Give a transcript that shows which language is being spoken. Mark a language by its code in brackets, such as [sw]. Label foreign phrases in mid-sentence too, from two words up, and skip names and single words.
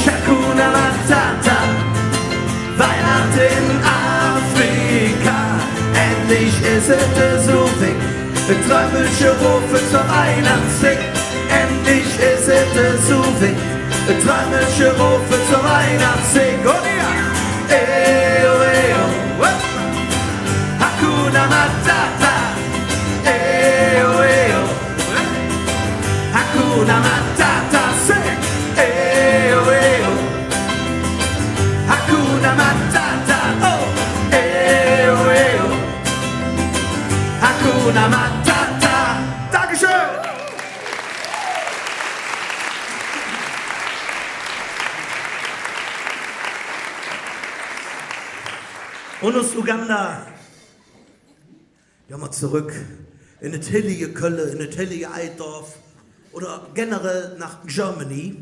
[sw] Hakuna Matata, [de] Weihnachten in Afrika. Endlich ist es so weg, träumische Rufe zur Weihnachtszeit. Endlich ist es so weg, träumische Rufe zur Weihnachtszeit. Oh ja! [sw] Oh, oh, oh. Hakuna Matata. Oh, oh. Hakuna Matata. Say. Oh, oh. Hakuna Matata. Oh, oh, oh. Hakuna Matata. [de] Dankeschön. Und aus Uganda. Ja, mal zurück in das hillige Köln, in das hillige Eidorf oder generell nach Germany.